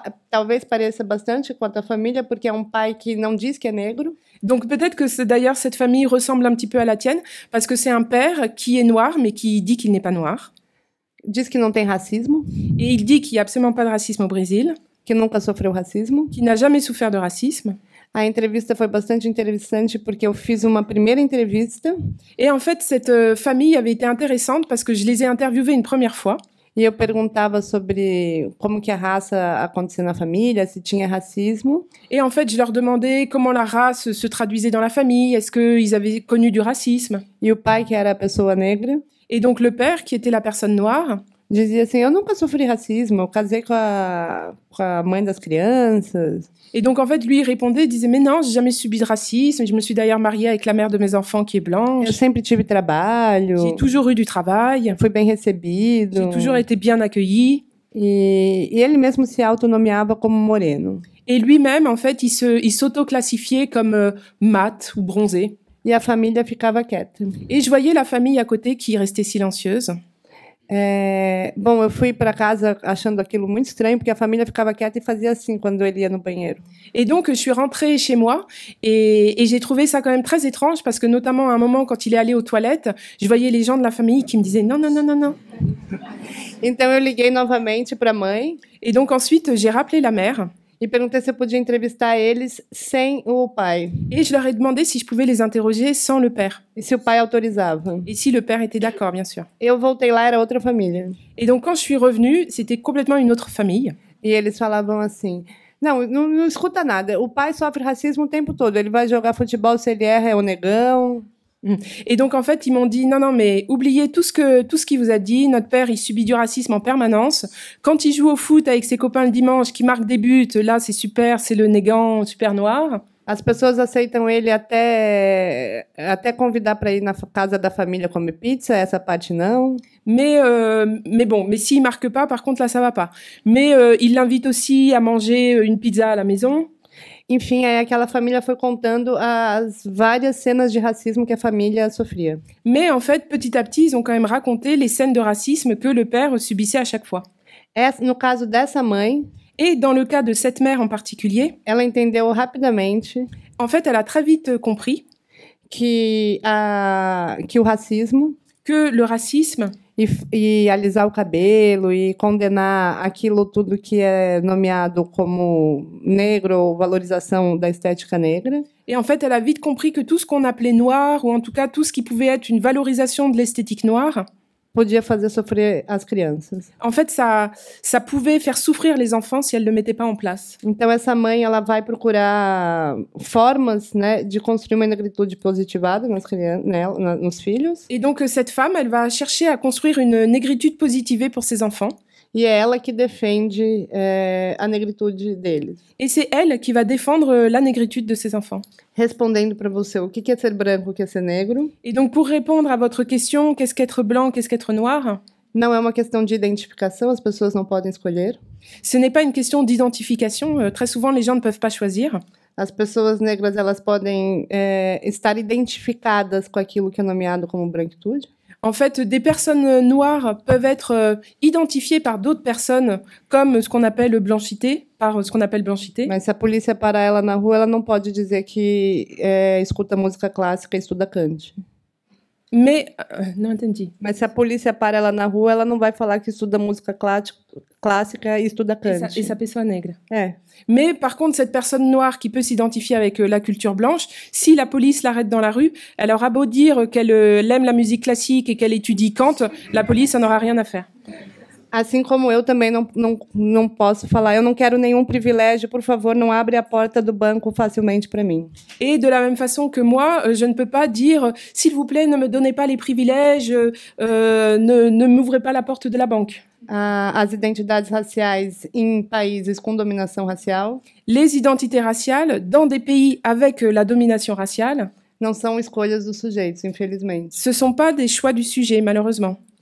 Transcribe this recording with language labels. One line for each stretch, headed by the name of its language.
Portuguese: Talvez pareça bastante com a tua família, porque é pai que não diz que é negro.
French: Donc peut-être que d'ailleurs cette famille ressemble un petit peu à la tienne, parce que c'est un père qui est noir, mais qui dit qu'il n'est pas noir.
Portuguese: Diz que não tem racismo.
French: Et il dit qu'il n'y a absolument pas de racisme au Brésil.
Portuguese: Que nunca sofreu racismo.
French: Qui n'a jamais souffert de racisme.
Portuguese: A entrevista foi bastante interessante porque eu fiz uma primeira entrevista.
French: Et en fait, cette famille avait été intéressante parce que je les ai interviewés une première fois.
Portuguese: E eu perguntava sobre como que a raça acontecia na família, se tinha racismo.
French: Et en fait, je leur demandais comment la race se traduisait dans la famille, est-ce qu'ils avaient connu du racisme.
Portuguese: E o pai, que era a pessoa negra.
French: Et donc le père, qui était la personne noire,
Portuguese: dizia assim, eu nunca sofri racisme, eu casei com a mãe das crianças.
French: Et donc en fait, lui, il répondait, il disait, mais non, j'ai jamais subi de racisme, je me suis d'ailleurs mariée avec la mère de mes enfants qui est blanche.
Portuguese: Eu sempre tive trabalho.
French: J'ai toujours eu du travail.
Portuguese: Fui bem recebido.
French: J'ai toujours été bien accueillie.
Portuguese: E ele mesmo se autonomeava como moreno.
French: Et lui-même, en fait, il s'auto-classifiait comme mat ou bronzé.
Portuguese: E a família ficava quieta.
French: Et je voyais la famille à côté qui restait silencieuse.
Portuguese: Bom, eu fui para casa achando aquilo muito estranho, porque a família ficava quieta e fazia assim quando ele ia no banheiro.
French: Et donc, je suis rentrée chez moi et j'ai trouvé ça quand même très étrange parce que notamment à un moment, quand il est allé aux toilettes, je voyais les gens de la famille qui me disaient non, non, non, non, non.
Portuguese: Então eu liguei novamente para a mãe.
French: Et donc ensuite, j'ai rappelé la mère.
Portuguese: E perguntei se eu podia entrevistar eles sem o pai.
French: Et je leur ai demandé si je pouvais les interroger sans le père.
Portuguese: E se o pai autorizava.
French: Et si le père était d'accord, bien sûr.
Portuguese: Eu voltei lá, era outra família.
French: Et donc quand je suis revenue, c'était complètement une autre famille.
Portuguese: E eles falavam assim, não escuta nada, o pai sofre racismo o tempo todo, ele vai jogar futebol, se ele erra é o negão.
French: Et donc en fait, ils m'ont dit non, mais oubliez tout ce qu'il vous a dit. Notre père, il subit du racisme en permanence. Quand il joue au foot avec ses copains le dimanche, qui marque des buts, là c'est super, c'est le négant super noir.
Portuguese: As pessoas aceitam ele até convidar para ir na casa da família comer pizza, essa parte não.
French: Mais bon, mais s'il marque pas, par contre là ça va pas. Mais il l'invite aussi à manger une pizza à la maison.
Portuguese: Enfim, aí aquela família foi contando as várias cenas de racismo que a família sofria.
French: Mais en fait, petit à petit, ils ont quand même raconté les scènes de racisme que le père subissait à chaque fois.
Portuguese: No caso dessa mãe,
French: et dans le cas de cette mère en particulier,
Portuguese: ela entendeu rapidamente.
French: En fait, elle a très vite compris
Portuguese: que o racismo,
French: que le racisme
Portuguese: e alisar o cabelo e condenar aquilo tudo que é nomeado como negro ou valorização da estética negra.
French: Et en fait, elle a vite compris que tout ce qu'on appelait noir, ou en tout cas tout ce qui pouvait être une valorisation de l'esthétique noire,
Portuguese: podia fazer sofrer as crianças.
French: En fait, ça pouvait faire souffrir les enfants si elle ne le mettait pas en place.
Portuguese: Então essa mãe, ela vai procurar formas, né, de construir uma negritude positivada nas crianças, né, nos filhos.
French: Et donc cette femme, elle va chercher à construire une négritude positivée pour ses enfants.
Portuguese: E é ela que defende a negritude deles.
French: Et c'est elle qui va défendre la négritude de ses enfants.
Portuguese: Respondendo para você, o que é ser branco, o que é ser negro?
French: Et donc pour répondre à votre question, qu'est-ce qu'être blanc, qu'est-ce qu'être noir?
Portuguese: Não é uma questão de identificação, as pessoas não podem escolher.
French: Ce n'est pas une question d'identification, très souvent les gens ne peuvent pas choisir.
Portuguese: As pessoas negras, elas podem estar identificadas com aquilo que é nomeado como branquitude.
French: En fait, des personnes noires peuvent être identifiées par d'autres personnes comme ce qu'on appelle blanchité, par ce qu'on appelle blanchité.
Portuguese: Mas se a polícia parar ela na rua, ela não pode dizer que escuta música clássica e estuda Kant. Mais, não entendi. Mas se a polícia para ela na rua, ela não vai falar que estuda música clássica et estuda Kant. Et sa pessoa negra. É.
French: Mais par contre, cette personne noire qui peut s'identifier avec la culture blanche, si la police l'arrête dans la rue, elle aura beau dire qu'elle aime la musique classique et qu'elle étudie Kant, la police n'en aura rien à faire.
Portuguese: Assim como eu também não posso falar, eu não quero nenhum privilégio, por favor, não abre a porta do banco facilmente para mim.
French: Et de la même façon que moi, je ne peux pas dire s'il vous plaît, ne me donnez pas les privilèges, ne m'ouvrez pas la porte de la banque.
Portuguese: As identidades raciais em países com dominação racial.
French: Les identités raciales dans des pays avec la domination raciale.
Portuguese: Não são escolhas dos sujeitos, infelizmente.
French: Ce sont pas des choix du sujet, malheureusement.